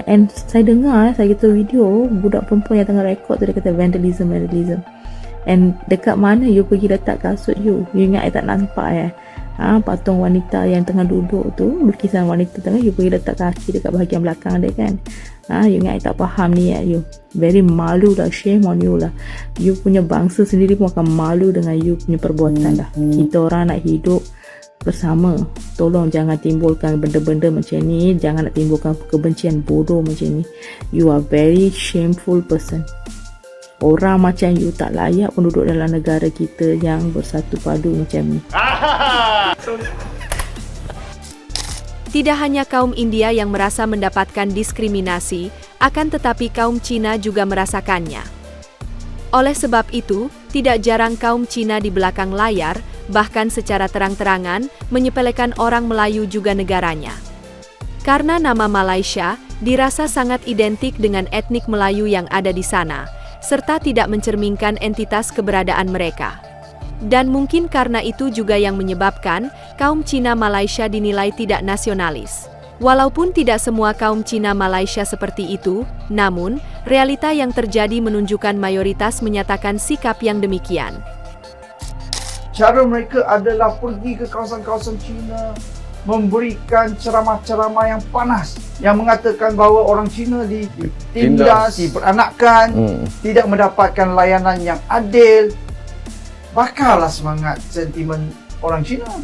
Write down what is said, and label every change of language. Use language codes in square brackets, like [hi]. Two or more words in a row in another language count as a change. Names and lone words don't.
[ms] And saya dengar, saya kata video budak perempuan yang tengah rekod tu dia kata vandalism. And dekat mana you pergi letak kasut you? You ingat I tak nampak patung wanita yang tengah duduk tu, lukisan wanita tengah, you pergi letak kaki dekat bahagian belakang dia kan? You ingat I tak faham ni you? Very malu lah, [en] shame on you [ms] lah. You punya bangsa sendiri pun akan malu dengan you punya perbuatan lah. Kita orang nak hidup bersama, tolong jangan timbulkan benda-benda macam ni, jangan nak timbulkan kebencian bodoh macam ni. [en] You are very shameful person. [ms] Orang macam you tak layak pun duduk dalam negara kita yang bersatu padu macam ni. [id] Tidak hanya kaum India yang merasa mendapatkan diskriminasi, akan tetapi kaum Cina juga merasakannya. Oleh sebab itu, tidak jarang kaum Cina di belakang layar, bahkan secara terang-terangan, menyepelekan orang Melayu juga negaranya. Karena nama Malaysia dirasa sangat identik dengan etnik Melayu yang ada di sana, serta tidak mencerminkan entitas keberadaan mereka. Dan mungkin karena itu juga yang menyebabkan kaum Cina Malaysia dinilai tidak nasionalis. Walaupun tidak semua kaum Cina Malaysia seperti itu, namun realita yang terjadi menunjukkan mayoritas menyatakan sikap yang demikian. [ms] Cara mereka adalah pergi ke kawasan-kawasan Cina, memberikan ceramah-ceramah yang panas yang mengatakan bahawa orang Cina ditindas, diperanakan, tidak mendapatkan layanan yang adil. Bakarlah semangat sentimen orang Cina.